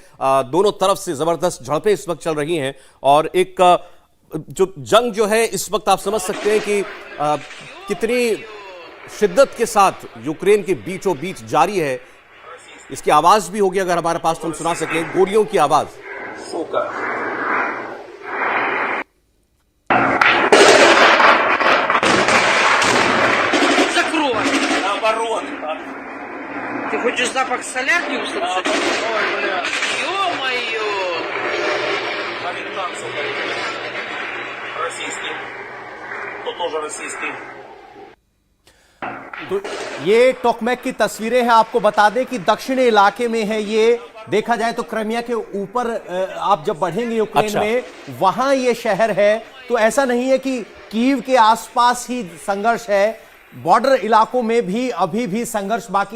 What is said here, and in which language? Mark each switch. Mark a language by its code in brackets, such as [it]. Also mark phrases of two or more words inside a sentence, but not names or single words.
[hi] दोनों तरफ से जबरदस्त झड़पें इस वक्त चल रही हैं और एक जो जंग जो है इस वक्त आप समझ सकते हैं कि कितनी शिद्दत के साथ यूक्रेन के बीचों बीच जारी है। इसकी आवाज भी होगी अगर हमारे पास, तो हम सुना सकें गोलियों की आवाज। [ru] Ты хочешь запах солярки услышать? Ой, бля. Ё-моё! Американцев, российский. Тут тоже российский. [hi] तो ये टोकमैक की तस्वीरें हैं। आपको बता दें कि दक्षिणी इलाके में है ये। देखा जाए तो क्राइमिया के ऊपर आप जब बढ़ेंगे यूक्रेन में, वहां ये शहर है। तो ऐसा नहीं है कि कीव के आसपास ही संघर्ष है, बॉर्डर इलाकों में भी अभी भी संघर्ष बाकी है।